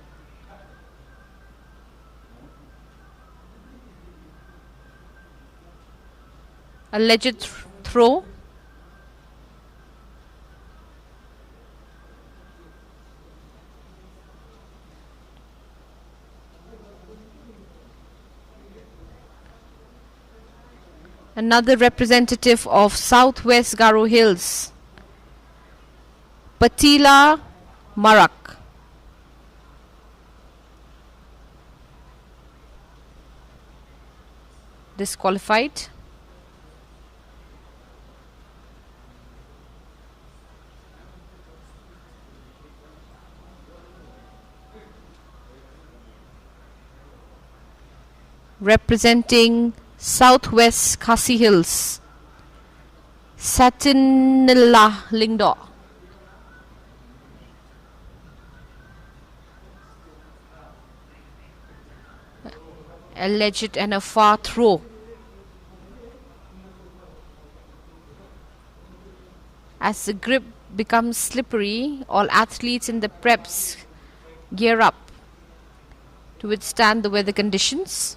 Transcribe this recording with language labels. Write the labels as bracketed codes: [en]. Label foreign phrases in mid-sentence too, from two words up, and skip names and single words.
[en] Alleged throw. Another representative of Southwest Garo Hills, Patila Marak. Disqualified. Representing Southwest Khasi Hills, Satinilla Lingdo. Alleged and a far throw. As the grip becomes slippery, all athletes in the preps gear up to withstand the weather conditions.